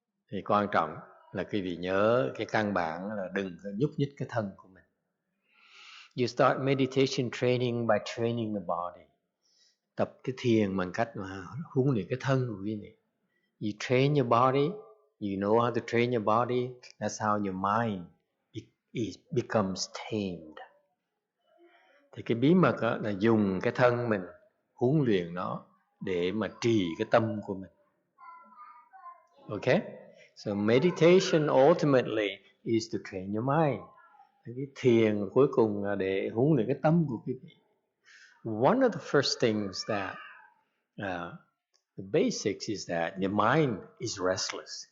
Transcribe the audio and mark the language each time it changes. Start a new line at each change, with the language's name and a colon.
Vietnamese: Thì quan trọng là quý vị nhớ cái căn bản là đừng có nhúc nhích cái thân của mình.
English: You start meditation training by training the body.
Vietnamese: Tập cái thiền bằng cách mà huấn luyện cái thân của quý vị.
English: You train your body, you know how to train your body, that's how your mind becomes tamed.
Vietnamese: Thì cái bí mật đó là dùng cái thân mình huấn luyện nó để mà trì cái tâm của mình.
English: Okay? So meditation ultimately is to train your mind.
Vietnamese: Cái thiền cuối cùng là để huấn luyện cái tâm của quý vị.
English: One of the first things that the basics is that your mind is restless.